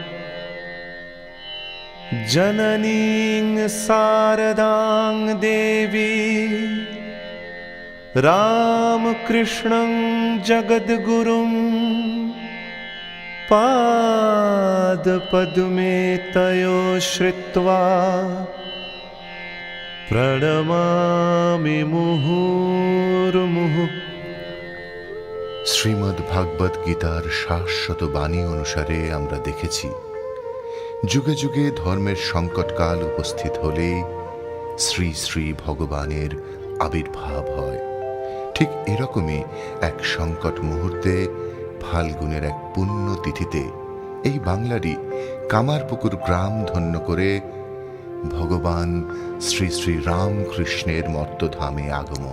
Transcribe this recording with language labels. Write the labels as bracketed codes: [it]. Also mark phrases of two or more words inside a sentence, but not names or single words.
[sa] जननीं शारदां देवी रामकृष्णं जगद्गुरुं पादपद्मे तयो श्रित्वा प्रणमामि मुहुर्मुहुः। [bn] শ্রীমদ্ ভাগবত গীতার শাশ্বত বাণী অনুসারে আমরা দেখেছি, যুগে যুগে ধর্মের সংকটকাল উপস্থিত হলে শ্রী শ্রী ভগবানের আবির্ভাব হয়। ঠিক এরকমই এক সংকট মুহূর্তে ফাল্গুনের এক পুণ্য তিথিতে এই বাংলারই কামারপুকুর গ্রাম ধন্য করে ভগবান শ্রী শ্রী রামকৃষ্ণের মর্তধামে আগমন।